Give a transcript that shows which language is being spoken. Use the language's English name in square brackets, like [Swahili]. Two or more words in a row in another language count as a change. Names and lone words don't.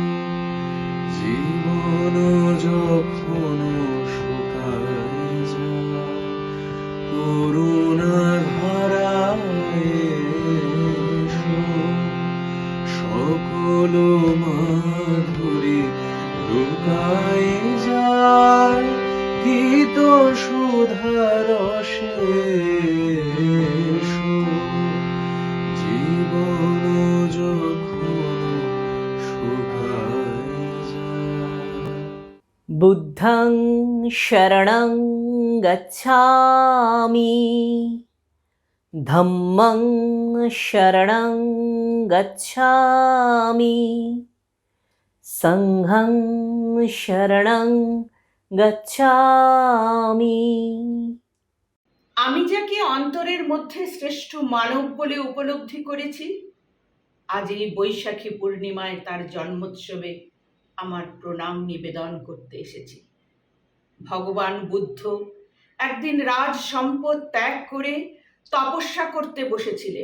[Bangla] জীবন যখন শুকায় যায় করুণা ধারায় এসো, সকল মাধুরী লুকায় যায় গীত সুধারসে এসো। জীবন যখন শুকায় যায়। [Pali] বুদ্ধং শরণং গচ্ছামি, ধম্মং শরণং গচ্ছামি, সংঘং শরণং গচ্ছামি। [Bangla] আমি যাকে অন্তরের মধ্যে শ্রেষ্ঠ মানব বলে উপলব্ধি করেছি, আজ এই বৈশাখী পূর্ণিমায় তার জন্মোৎসবে আমার প্রণাম নিবেদন করতে এসেছি। ভগবান বুদ্ধ একদিন রাজ সম্পদ ত্যাগ করে তপস্যা করতে বসেছিলেন।